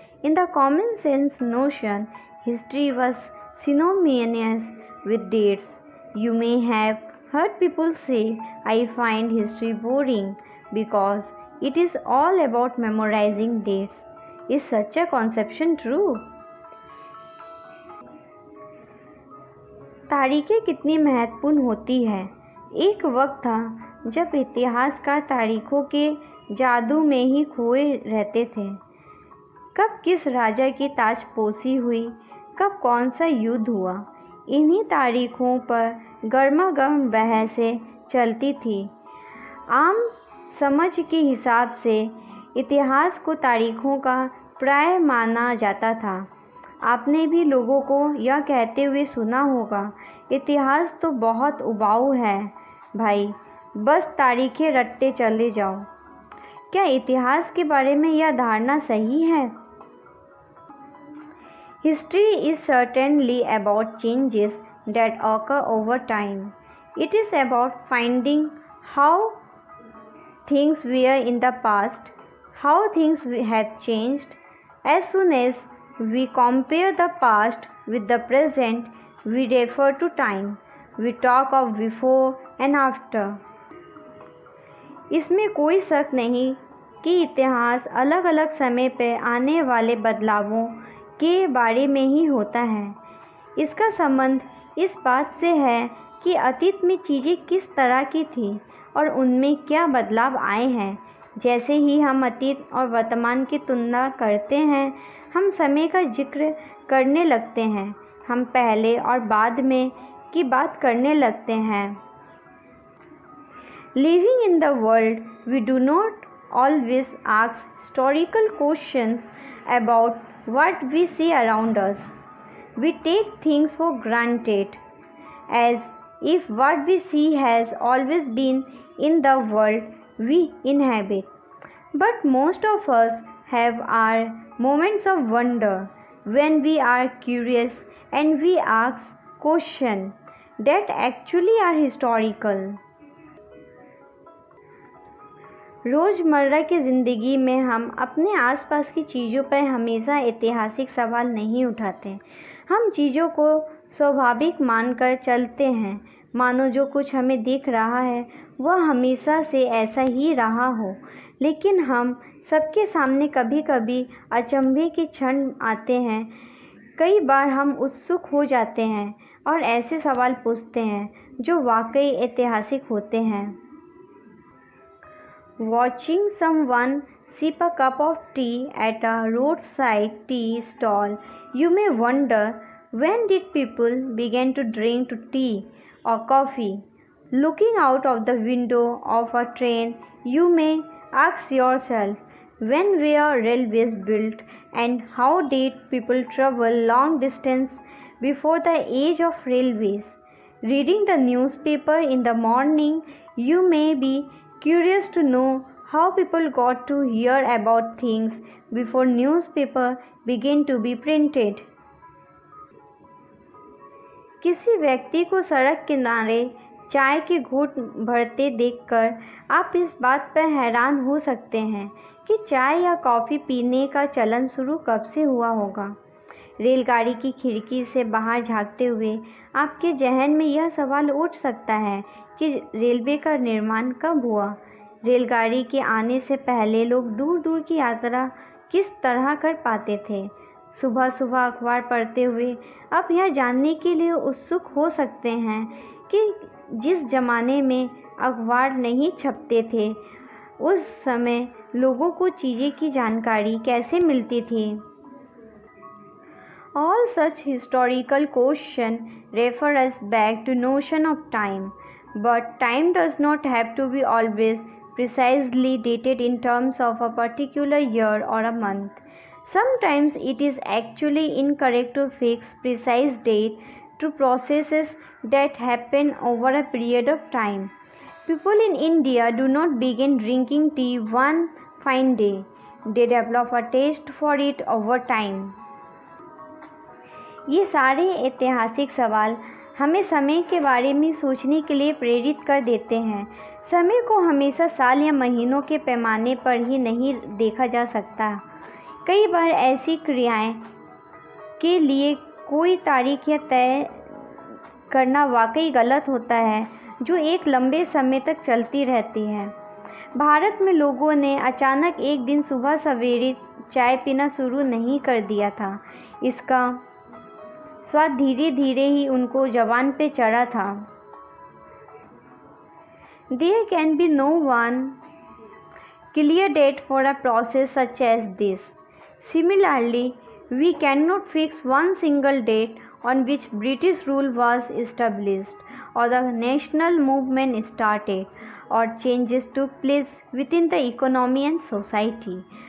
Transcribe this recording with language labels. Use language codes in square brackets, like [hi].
[en] In the common sense notion, history was synonymous with dates. You may have heard people say, I find history boring because it is all about memorizing dates. Is such a conception true? [hi] तारीखें कितनी महत्वपूर्ण होती है। एक वक्त था जब इतिहासकार तारीखों के जादू में ही खोए रहते थे। कब किस राजा की ताजपोशी हुई, कब कौन सा युद्ध हुआ, इन्हीं तारीखों पर गर्मागर्म बहसें चलती थी। आम समझ के हिसाब से इतिहास को तारीखों का प्राय माना जाता था। आपने भी लोगों को यह कहते हुए सुना होगा, इतिहास तो बहुत उबाऊ है भाई, बस तारीखें रटते चले जाओ। क्या इतिहास के बारे में यह धारणा सही है? [en] History is certainly about changes that occur over time. It is about finding how things were in the past, how things have changed. As soon as we compare the past with the present, we refer to time. We talk of before and after. [hi] इसमें कोई शक नहीं कि इतिहास अलग अलग समय पर आने वाले बदलावों के बारे में ही होता है। इसका संबंध इस बात से है कि अतीत में चीज़ें किस तरह की थी और उनमें क्या बदलाव आए हैं। जैसे ही हम अतीत और वर्तमान की तुलना करते हैं, हम समय का जिक्र करने लगते हैं, हम पहले और बाद में की बात करने लगते हैं। [en] Living in the world, we do not always ask historical questions about what we see around us. We take things for granted, as if what we see has always been in the world we inhabit. But most of us have our moments of wonder when we are curious and we ask questions that actually are historical. [hi] रोज़मर्रा की ज़िंदगी में हम अपने आसपास की चीज़ों पर हमेशा ऐतिहासिक सवाल नहीं उठाते। हम चीज़ों को स्वाभाविक मानकर चलते हैं, मानो जो कुछ हमें दिख रहा है वह हमेशा से ऐसा ही रहा हो। लेकिन हम सबके सामने कभी कभी अचंभे के क्षण आते हैं। कई बार हम उत्सुक हो जाते हैं और ऐसे सवाल पूछते हैं जो वाकई ऐतिहासिक होते हैं। [en] Watching someone sip a cup of tea at a roadside tea stall, you may wonder, when did people begin to drink tea or coffee? Looking out of the window of a train, you may ask yourself, when were railways built and how did people travel long distance before the age of railways? Reading the newspaper in the morning, you may be curious to know how people got to hear about things before newspaper began to be printed. [hi] किसी व्यक्ति को सड़क किनारे चाय के घूंट भरते देखकर आप इस बात पर हैरान हो सकते हैं कि चाय या कॉफ़ी पीने का चलन शुरू कब से हुआ होगा। रेलगाड़ी की खिड़की से बाहर झांकते हुए आपके जहन में यह सवाल उठ सकता है कि रेलवे का निर्माण कब हुआ। रेलगाड़ी के आने से पहले लोग दूर दूर की यात्रा किस तरह कर पाते थे। सुबह सुबह अखबार पढ़ते हुए आप यह जानने के लिए उत्सुक हो सकते हैं कि जिस ज़माने में अखबार नहीं छपते थे, उस समय लोगों को चीज़ें की जानकारी कैसे मिलती थी। [en] All such historical questions refer us back to notion of time, but time does not have to be always precisely dated in terms of a particular year or a month. Sometimes it is actually incorrect to fix precise date to processes that happen over a period of time. People in India do not begin drinking tea one fine day. They develop a taste for it over time. [hi] ये सारे ऐतिहासिक सवाल हमें समय के बारे में सोचने के लिए प्रेरित कर देते हैं। समय को हमेशा साल या महीनों के पैमाने पर ही नहीं देखा जा सकता। कई बार ऐसी क्रियाएं के लिए कोई तारीख या तय करना वाकई गलत होता है जो एक लंबे समय तक चलती रहती है। भारत में लोगों ने अचानक एक दिन सुबह सवेरे चाय पीना शुरू नहीं कर दिया था। इसका स्वाद धीरे धीरे ही उनको ज़बान पे चढ़ा था। [en] There can be no one clear date for a process such as this. Similarly, we cannot fix one single date on which British rule was established, or the national movement started, or changes took place within the economy and society.